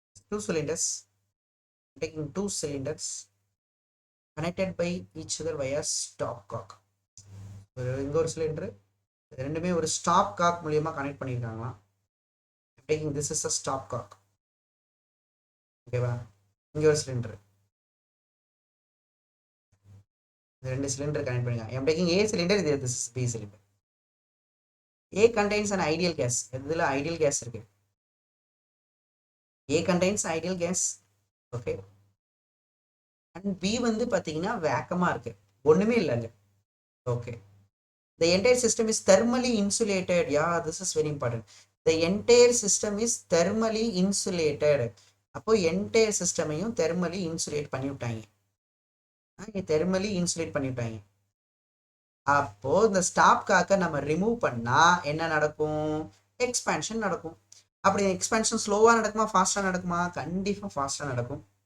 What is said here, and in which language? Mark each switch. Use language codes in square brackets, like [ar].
[en] 2 cylinders, taking 2 cylinders connected by each other via stop cock. [ta] இங்க ஒரு cylinder, ரெண்டுமே ஒரு ஸ்டாப் காக் மூலியமா connect பண்ணியிருக்காங்களாம். [en] taking this is a stop cock. [ta] ஓகேவா? இங்க ஒரு சிலிண்டர், ரெண்டு சிலிண்டர் கனெக்ட் பண்ணிருக்காங்க. [en] I'm taking A cylinder, this is B cylinder. A contains an ideal gas. [ta] இதுல ஐடியல் கேஸ் இருக்கு. [en] A contains ideal gas. Okay. [ta] And B வந்து பாத்தீங்கன்னா வேக்கமா இருக்கு, ஒண்ணுமே இல்லைங்க. Okay. [en] The entire system is thermally insulated. Yeah, this is very important. The entire system is thermally insulated. [ta] அப்போ entire சிஸ்டமையும் thermally insulate பண்ணி விட்டாங்க. தெர்மலி இன்சுலேட் பண்ணிவிட்டாங்க. அப்போ இந்த ஸ்டாப் காக்க நம்ம ரிமூவ் பண்ணா என்ன நடக்கும்? எக்ஸ்பேன்ஷன் நடக்கும். அப்படி எக்ஸ்பேன்ஷன் ஸ்லோவா நடக்குமா ஃபாஸ்டா நடக்குமா? கண்டிப்பா ஃபாஸ்டா நடக்கும்.